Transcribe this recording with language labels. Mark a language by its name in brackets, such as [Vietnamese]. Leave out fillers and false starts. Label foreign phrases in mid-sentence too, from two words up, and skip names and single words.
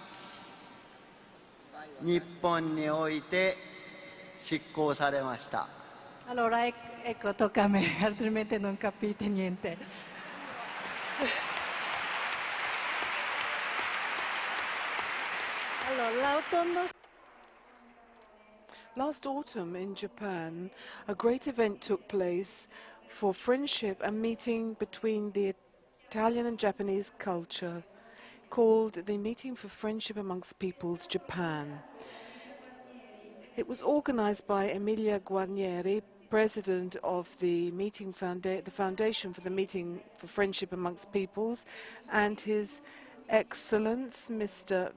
[Japanese] 日本において執行されました。 [Italian] Allora, ecco, tocca a me, altrimenti non capite niente. Allora, l'autunno. [English] Last autumn in Japan, a great event took place for friendship and meeting between the Italian and Japanese culture, called the Meeting for Friendship Amongst Peoples Japan. It was organized by Emilia Guarnieri, president of the Foundation for the Meeting for Friendship Amongst Peoples, and His Excellence Mr.